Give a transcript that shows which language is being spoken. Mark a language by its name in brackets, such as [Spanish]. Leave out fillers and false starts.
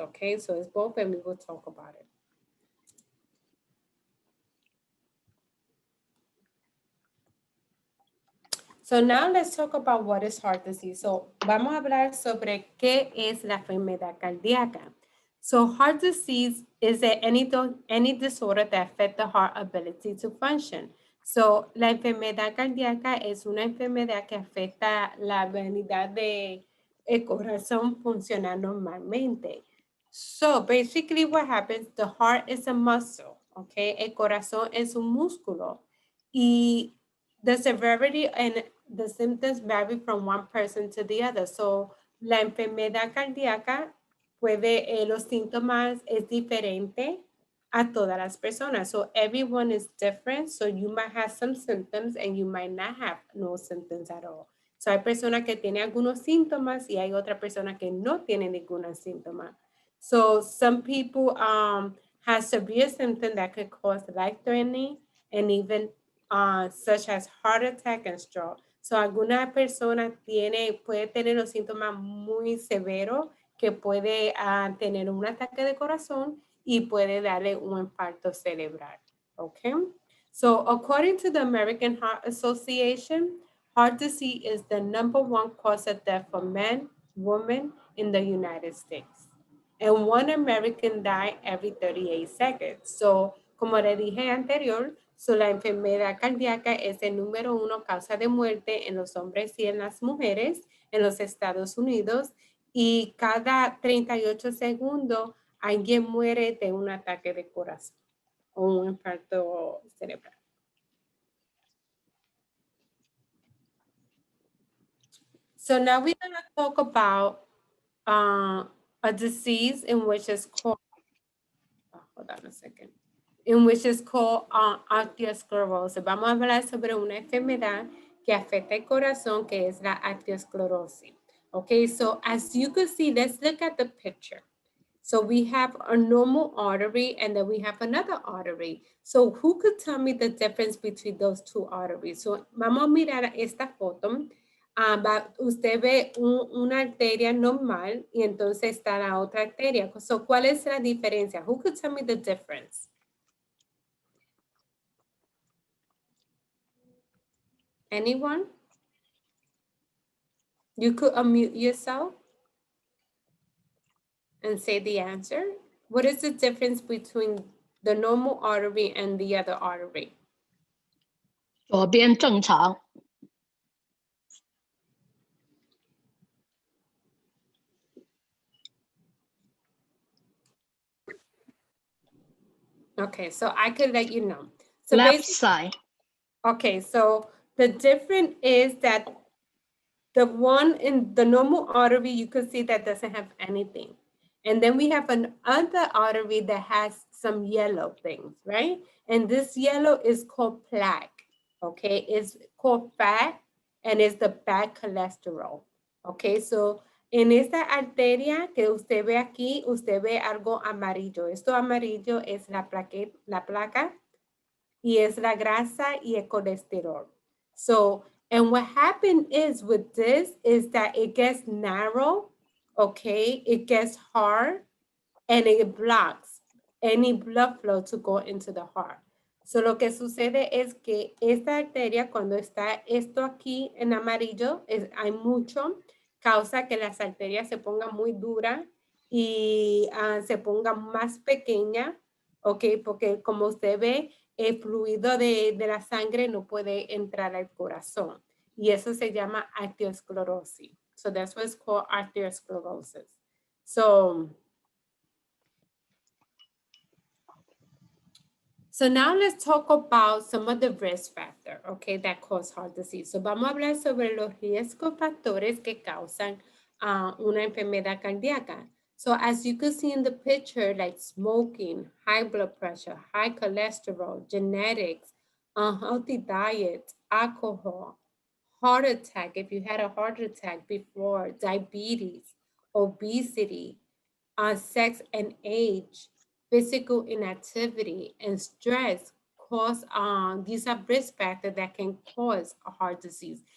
[English] Okay, so it's both, and we will talk about it. So now let's talk about what is heart disease. [Spanish] So vamos a hablar sobre qué es la enfermedad cardíaca. [English] So heart disease is any disorder that affects the heart ability to function. [Spanish] So la enfermedad cardíaca es una enfermedad que afecta la habilidad de el corazón funcionar normalmente. [English] So basically what happens, the heart is a muscle, okay? [Spanish] El corazón es un músculo. [English] Y the severity and the symptoms vary from one person to the other. [Spanish] So, la enfermedad cardíaca los síntomas es diferente a todas las personas. [English] So everyone is different. So you might have some symptoms and you might not have no symptoms at all. [Spanish] So hay personas que tienen algunos síntomas y hay otra persona que no tiene ningún síntoma. [English] So some people have severe symptoms that could cause life-threatening and even such as heart attack and stroke. [Spanish] So alguna persona puede tener los síntomas muy severos que puede tener un ataque de corazón y puede darle un infarto cerebral. [English] Okay. So according to the American Heart Association, heart disease is the #1 cause of death for men, women in the United States. And 1 American die every 38 seconds. [Spanish] So, como le dije anterior, la enfermedad cardíaca es el #1 causa de muerte en los hombres y en las mujeres en los Estados Unidos. Y cada 38 segundos alguien muere de un ataque de corazón o un infarto cerebral. [English] So now we're going to talk about a disease in which is called, hold on a second, in which is called arteriosclerosis. [Spanish] Vamos a hablar sobre una enfermedad que afecta el corazón, que es la arteriosclerosis. [English] Okay, so as you can see, let's look at the picture. So we have a normal artery and then we have another artery. So who could tell me the difference between those two arteries? [Spanish] So vamos a mirar esta foto. Usted ve una arteria normal y entonces está la otra arteria. So ¿cuál es la diferencia? [English] Who could tell me the difference? Anyone? You could unmute yourself and say the answer. What is the difference between the normal artery and the other artery? [Chinese] 左边正常， [English] Okay, so I could let you know. So left side. okay, so the difference is that the one in the normal artery, you could see that doesn't have anything. And then we have another artery that has some yellow things, right? And this yellow is called plaque, okay? It's called fat and it's the bad cholesterol, okay? [Spanish] So en esta arteria que usted ve aquí, usted ve algo amarillo. Esto amarillo es la placa y es la grasa y el colesterol. [English] So, and what happened is with this is that it gets narrow, okay? It gets hard and it blocks any blood flow to go into the heart. [Spanish] So, lo que sucede es que esta arteria, cuando está esto aquí en amarillo, hay mucho, causa que las arterias se pongan muy duras y se pongan más pequeñas, ok, porque como usted ve, el fluido de la sangre no puede entrar al corazón. Y eso se llama arteriosclerosis. [English] So that's what's called arteriosclerosis. So now let's talk about some of the risk factors, okay, that cause heart disease. [Spanish] So vamos a hablar sobre los riesgos factores que causan una enfermedad cardíaca. [English] So as you can see in the picture, like smoking, high blood pressure, high cholesterol, genetics, unhealthy diet, alcohol, heart attack, if you had a heart attack before, diabetes, obesity, sex and age, physical inactivity, and stress cause, these are risk factors that can cause a heart disease.